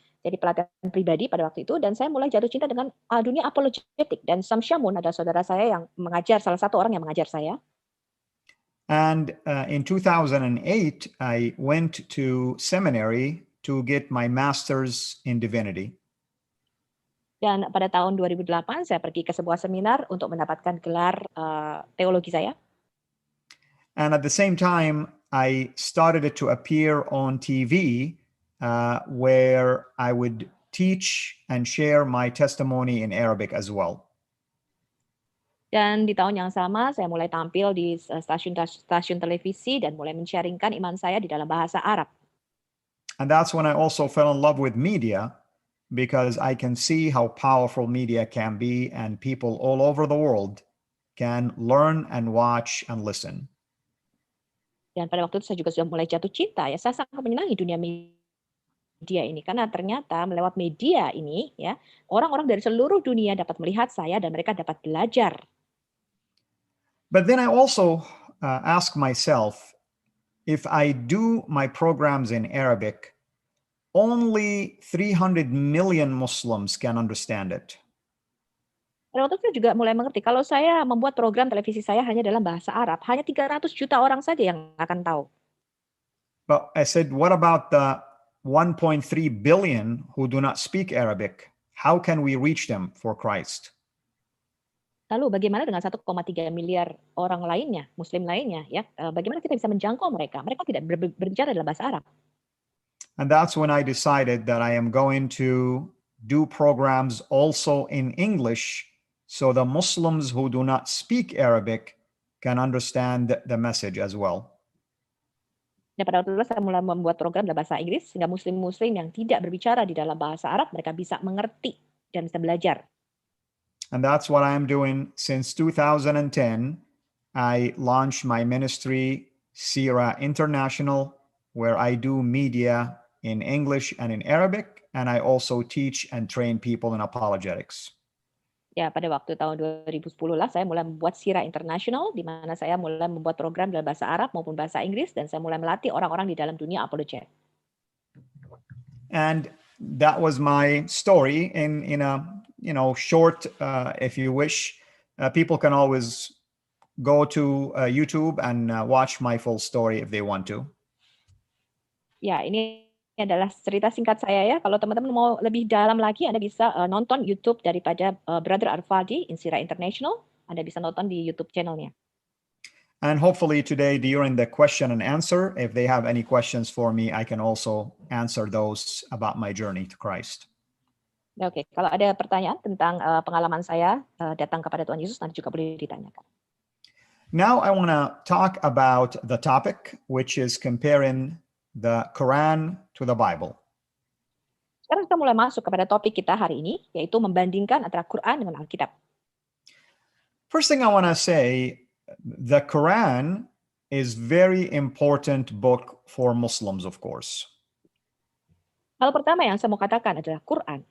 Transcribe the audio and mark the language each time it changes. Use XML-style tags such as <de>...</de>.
<id>Jadi pelatihan pribadi pada waktu itu dan saya mulai jatuh cinta dengan dunia apologetik dan Sam Shamoun adalah saudara saya yang mengajar, salah satu orang yang mengajar saya.</id> <en>And in 2008 I went to seminary to get my master's in divinity.</en> <id>Dan pada tahun 2008 saya pergi ke sebuah seminar untuk mendapatkan gelar teologi saya.</id> <en>And at the same time, I started to appear on TV where I would teach and share my testimony in Arabic as well.</en> <id>Dan di tahun yang sama, saya mulai tampil di stasiun televisi dan mulai men-sharingkan iman saya di dalam bahasa Arab.</id> <en>And that's when I also fell in love with media because I can see how powerful media can be and people all over the world can learn and watch and listen.</en> <id>Dan pada waktu itu saya juga sudah mulai jatuh cinta ya. Saya sangat menyenangi dunia media ini karena ternyata lewat media ini ya, orang-orang dari seluruh dunia dapat melihat saya dan mereka dapat belajar.</id> <en>But then I also ask myself, if I do my programs in Arabic, only 300 million Muslims can understand it.</en> <id>Pada waktu itu saya juga mulai mengerti, kalau saya membuat program televisi saya hanya dalam bahasa Arab, hanya 300 juta orang saja yang akan tahu.</id> <en>But I said, what about the 1.3 billion who do not speak Arabic? How can we reach them for Christ?</en> <id>Lalu bagaimana dengan 1,3 miliar orang lainnya, Muslim lainnya, ya? Bagaimana kita bisa menjangkau mereka? Mereka tidak berbicara dalam bahasa Arab.</id> <en>And that's when I decided that I am going to do programs also in English so the Muslims who do not speak Arabic can understand the message as well.</en> <id>Dan pada waktu itu saya mulai membuat program dalam bahasa Inggris sehingga Muslim-Muslim yang tidak berbicara di dalam bahasa Arab mereka bisa mengerti dan bisa belajar.</id> <en>And that's what I'm doing since 2010. I launched my ministry, Sira International, where I do media in English and in Arabic, and I also teach and train people in apologetics.</en> <id>Ya, pada waktu tahun 2010 lah saya mulai membuat Sira International, di mana saya mulai membuat program dalam bahasa Arab maupun bahasa Inggris, dan saya mulai melatih orang-orang di dalam dunia apologetik.</id> <en>And that was my story in a short, if you wish. People can always go to YouTube and watch my full story if they want to.</en> <id>Ya, ini adalah cerita singkat saya ya. Kalau teman-teman mau lebih dalam lagi, Anda bisa nonton YouTube daripada Brother Arfadi in Sira International. Anda bisa nonton di YouTube channelnya.</id> <en>And hopefully today during the question and answer, if they have any questions for me, I can also answer those about my journey to Christ.</en> <id>Oke, kalau ada pertanyaan tentang pengalaman saya datang kepada Tuhan Yesus, nanti juga boleh ditanyakan.</id> <en>Now I want to talk about the topic, which is comparing the Quran to the Bible.</en> <id>Sekarang kita mulai masuk kepada topik kita hari ini, yaitu membandingkan antara Quran dengan Alkitab.</id> <en>First thing I want to say, the Quran is very important book for Muslims, of course.</en> <id>Hal pertama yang saya mau katakan adalah Quran.</id>